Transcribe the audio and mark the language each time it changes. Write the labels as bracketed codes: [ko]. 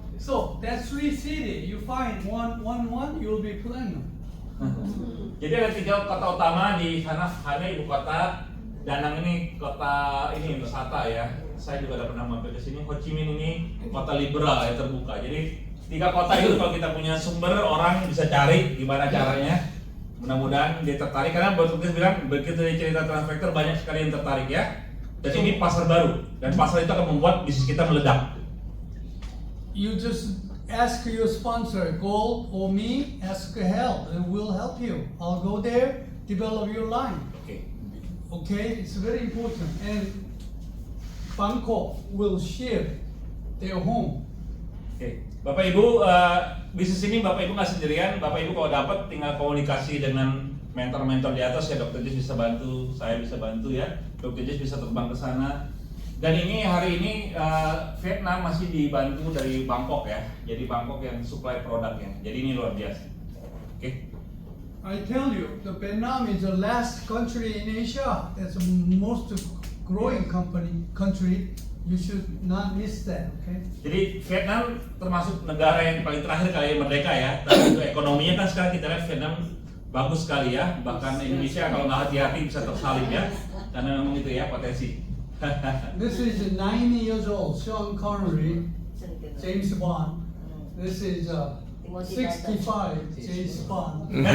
[en] So that three city, you find one, you'll be platinum. [id] Jadi ada 3 kota utama di sana. Hanoi ibu kota, Da Nang ini kota ini wisata ya. Saya juga udah pernah mampir ke sini. Ho Chi Minh ini kota liberal ya, terbuka. Jadi 3 kota itu kalau kita punya sumber, orang bisa cari gimana caranya. Mudah-mudahan dia tertarik, karena Bos Lukis bilang begitu dia cerita Transfactor banyak sekali yang tertarik ya. Dan ini pasar baru, dan pasar itu akan membuat bisnis kita meledak. [en] You just ask your sponsor, Gold or me, ask help, and we'll help you. I'll go there, develop your line. [id] Oke. [en] Okay, it's very important. And Bangkok will ship their home. [id] Oke. Bapak Ibu, bisnis ini Bapak Ibu nggak sendirian. Bapak Ibu kalau dapat tinggal komunikasi dengan mentor-mentor di atas ya. Dr. Jis bisa bantu, saya bisa bantu ya. Dr. Jis bisa terbang ke sana. Dan ini hari ini Vietnam masih dibantu dari Bangkok ya. Jadi Bangkok yang supply produknya. Jadi ini luar biasa. Oke. [en] I tell you, the Vietnam is the last country in Asia. That's the most growing country. You should not miss that, okay? [id] Jadi Vietnam termasuk negara yang paling terakhir kali merdeka ya. Tapi untuk ekonominya kan sekarang kita lihat Vietnam bagus sekali ya. Bahkan Indonesia kalau nggak hati-hati bisa tersalib ya. Karena memang itu ya potensi. [en] This is 90 years old, Sean Connery, James Bond. This is 65, James Bond.